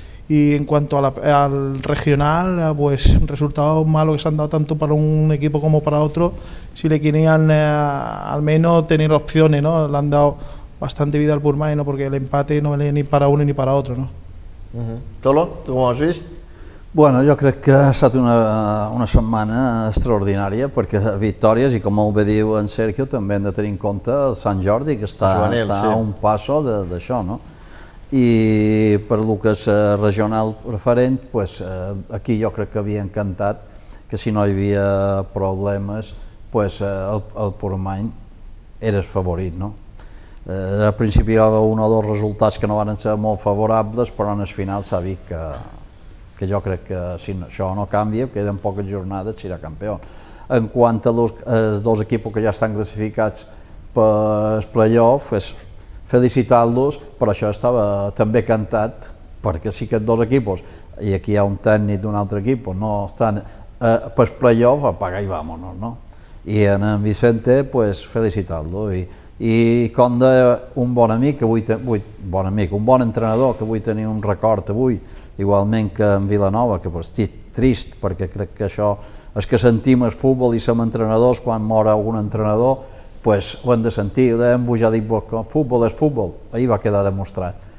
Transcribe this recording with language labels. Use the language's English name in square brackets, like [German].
[Spanish] Y en cuanto al regional, pues un resultado malo que se han dado tanto para un equipo como para otro. Si le querían al menos tener opciones, ¿no? Le han dado bastante vida al Portmany, ¿no? Porque el empate no venía ni para uno ni para otro, ¿no? Tolo, ¿tú cómo has visto? [Catalan] Bueno, jo crec que ha estat una setmana extraordinària, perquè victòries, i com ho bé diu en Sergio, també hem de tenir en compte el Sant Jordi, que està a un pas d'això, no? I per el que és regional preferent, aquí jo crec que havia encantat que si no hi havia problemes, el Portmany era el favorit, no? Al principi hi havia un o dos resultats que no van ser molt favorables, però en el final s'ha vist que jo crec que si això no canvia, queden poques jornades, serà campió. En quant als dos equips que ja estan classificats per el play-off, felicitar-los, però això estava també cantat, perquè sí que els dos equips, i aquí hi ha un tècnic d'un altre equip, no estan per el play-off, apaga i vámonos, no? I en Vicente, felicitar-lo. I com d'un bon amic, un bon entrenador, que vull tenir un record avui, igualment que en Vilanova, que estic trist perquè crec que això és que sentim el futbol i som entrenadors, quan mor algun entrenador, doncs ho hem de sentir, ho devem pujar a dir, futbol és futbol, ahir va quedar demostrat.